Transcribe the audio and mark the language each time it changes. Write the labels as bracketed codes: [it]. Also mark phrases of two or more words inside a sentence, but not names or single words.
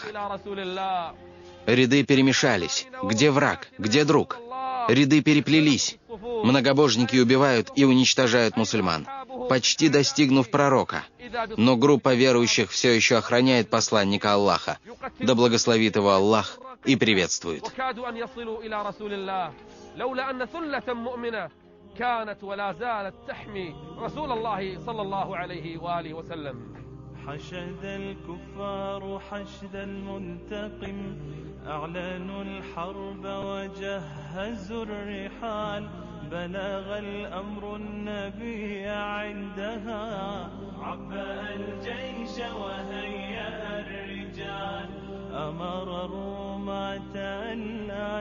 [ru] Ряды перемешались. Где враг? Где друг? Ряды переплелись. Многобожники убивают и уничтожают мусульман, почти достигнув пророка. Но группа верующих все еще охраняет посланника Аллаха. Да благословит его Аллах и приветствует. [ar] كانت ولا زالت تحمي رسول الله صلى الله عليه وآله وسلم. حشد الكفار حشد المنتقم أعلنوا الحرب وجهزوا الرحال بلغ الأمر النبي عندها عبأ الجيش وهيأ الرجال أمر الرماة أن لا